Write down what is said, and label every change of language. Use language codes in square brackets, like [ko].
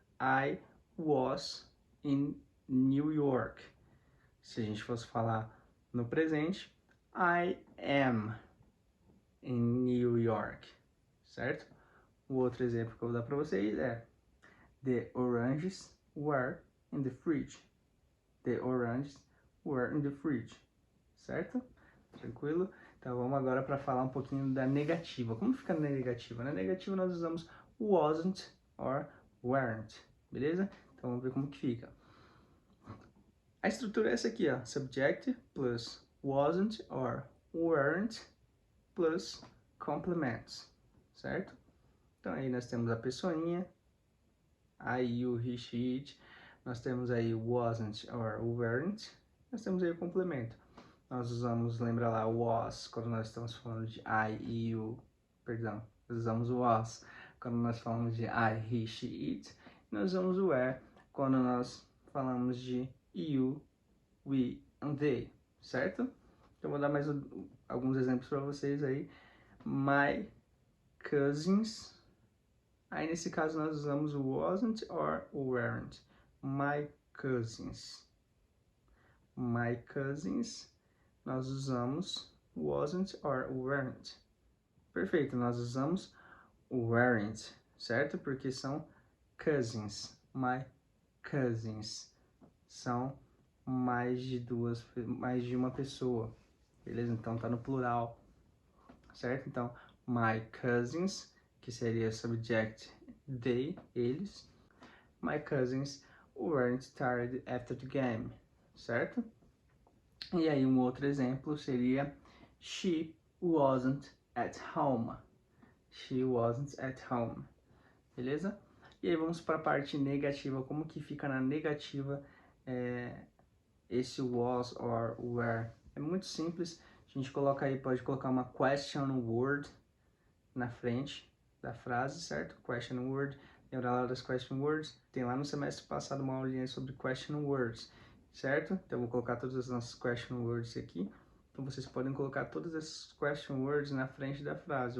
[en] I was in New York. [pt] Se a gente fosse falar no presente, [en] I am in New York, [pt] certo? O outro exemplo que eu vou dar para vocês é [en] the oranges were in the fridge. The oranges were in the fridge, certo? [pt] Tranquilo? Então vamos agora para falar um pouquinho da negativa. Como fica na negativa? Na negativa nós usamos wasn't or weren't, beleza? Então vamos ver como que fica. A estrutura é essa aqui, ó. [en] Subject plus wasn't or weren't plus complements, certo? [pt] Então aí nós temos a pessoinha, [en] I, you, he, she, it. [pt] Nós temos aí wasn't or weren't. Nós temos aí o complemento. Nós usamos, lembra lá, was, quando nós estamos falando de I, you, perdão. Nós usamos was quando nós falamos de I, he, she, it. Nós usamos o were quando nós falamos de [en] you, we and they, [pt] certo? Então vou dar mais alguns exemplos para vocês aí. [en] My cousins. [pt] Aí nesse caso nós usamos o wasn't or weren't. [en] My cousins. My cousins. [pt] Nós usamos wasn't or weren't. Perfeito, nós usamos weren't, certo? Porque são cousins. [en] My cousins. [pt] São mais de uma pessoa, beleza? Então tá no plural, certo? Então, [en] my cousins, [pt] que seria subject they, eles. [en] My cousins weren't tired after the game, certo? [pt] E aí um outro exemplo seria [en] she wasn't at home. She wasn't at home, beleza? [pt] E aí vamos para a parte negativa. Como que fica na negativa esse was or were? É muito simples. A gente coloca aí, pode colocar uma question word na frente da frase, certo? Question word. Lembra lá das question words? Tem lá no semestre passado uma aulinha sobre question words, certo? Então eu vou colocar todas as nossas question words aqui. Então vocês podem colocar todas essas question words na frente da frase.